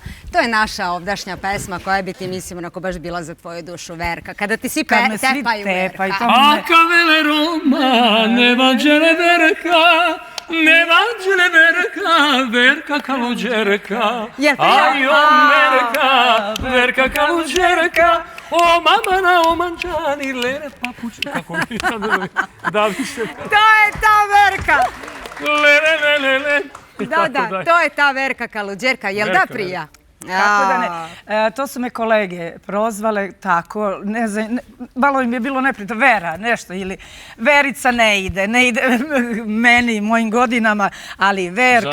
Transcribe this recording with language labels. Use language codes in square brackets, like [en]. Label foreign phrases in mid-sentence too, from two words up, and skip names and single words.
[sr] To je naša ovdašnja pesma koja bi ti, mislim, onako baš bila za tvoju dušu, Verka. Kada ti svi tepaju Verka. [rom] Aka vele Roma, ne vađele Verka, ne vađele Verka, Verka Kaluđerka. Aj o Verka, Verka Kaluđerka. O mamana, o manđani, lere papuče. [sr] Kako mi da više. To je ta Verka. [rom] Lere, lere. [sr] Da, to je ta Verka Kaluđerka. Jel da, Prija? Kako da ne. To su me kolege prozvale tako, ne znam, malo im je bilo neprijatno, Vera, nešto, ili Verica ne ide meni i mojim godinama, ali Verka...